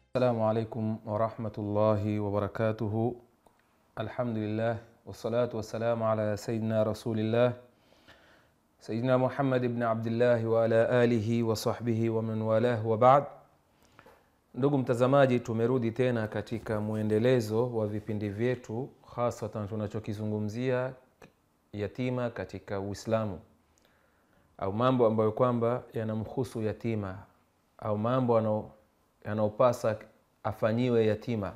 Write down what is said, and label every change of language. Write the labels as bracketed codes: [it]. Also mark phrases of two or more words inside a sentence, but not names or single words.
[ar] السلام عليكم ورحمة الله وبركاته. الحمد لله والصلاة والسلام على سيدنا رسول الله سيدنا محمد بن عبد الله وعلى آله وصحبه ومن والاه وبعد. [sw] Ndugu mtazamaji, tumerudi tena katika muendelezo wa vipindi vyetu, hasatan tunachokizungumzia yatima katika Uislamu, au mambo ambayo kwamba yanamhusu yatima, au mambo yanayopasa afanyiwe yatima.